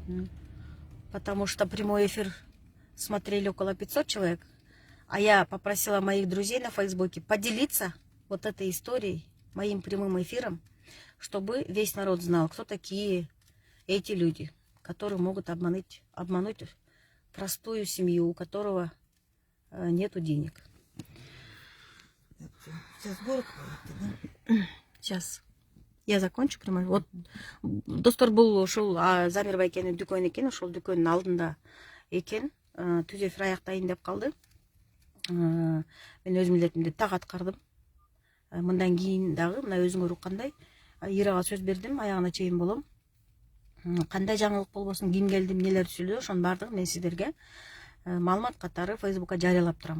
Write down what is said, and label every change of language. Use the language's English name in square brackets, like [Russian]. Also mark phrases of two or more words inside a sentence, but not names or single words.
[Russian] Потому что прямой эфир смотрели около 500 человек, а я попросила моих друзей на Фейсбуке поделиться вот этой историей, моим прямым эфиром, чтобы весь народ знал, кто такие эти люди, которые могут обмануть простую семью, у которого нету денег. Так, сейчас город ходит, да? Сейчас я закончу прямой. Вот достор был ушел, [Kyrgyz] а Замир байкенин дүкөн экен, ушул дүкөнүн алдында экен. Түз эфир аяктайын деп калды. Мен өз милдетимди так аткардым. Мындан кийин дагы мына өзүңөр уккандай Ирага сөз бердим, аягына чейин болом. Кандай жаңылык болбосун, ким келди, эмнелер түшүлдү, ошонун баардыгын мен сиздерге маалымат катары Фейсбукка жарыялап турам.